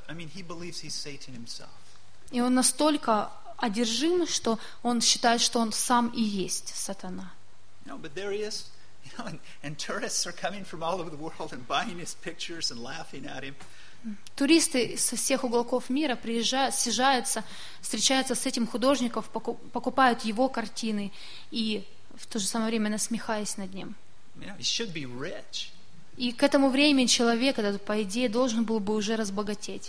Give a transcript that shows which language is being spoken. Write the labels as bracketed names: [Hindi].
[English] I mean, he believes he's Satan himself. [Russian] И он настолько одержим, что он считает, что он сам и есть сатана. [English] No, but there he is. And tourists are coming from all over the world and buying his pictures and laughing at him. [Russian] Туристы со всех уголков мира приезжают, съезжаются, встречаются с этим художником, покупают его картины и в то же самое время насмехаясь над ним. [English] Yeah, he should be rich. [Russian] И к этому времени человек этот, по идее, должен был бы уже разбогатеть.